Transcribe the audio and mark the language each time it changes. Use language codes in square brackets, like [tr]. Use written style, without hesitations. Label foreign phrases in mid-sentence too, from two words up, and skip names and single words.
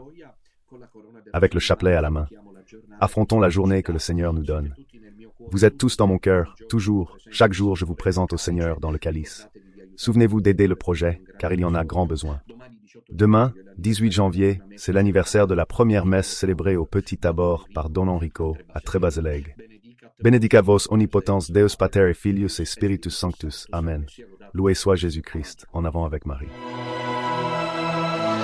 [fr] Avec le chapelet à la main, affrontons la journée que le Seigneur nous donne. Vous êtes tous dans mon cœur, toujours, chaque jour je vous présente au Seigneur dans le calice. Souvenez-vous d'aider le projet, car il y en a grand besoin. Demain, 18 janvier, c'est l'anniversaire de la première messe célébrée au Petit Tabor par Don Enrico à Trebazeleg. [la] Benedicat vos omnipotens Deus Pater et Filius et Spiritus Sanctus. [fr] Amen. Loué soit Jésus-Christ. En avant avec Marie.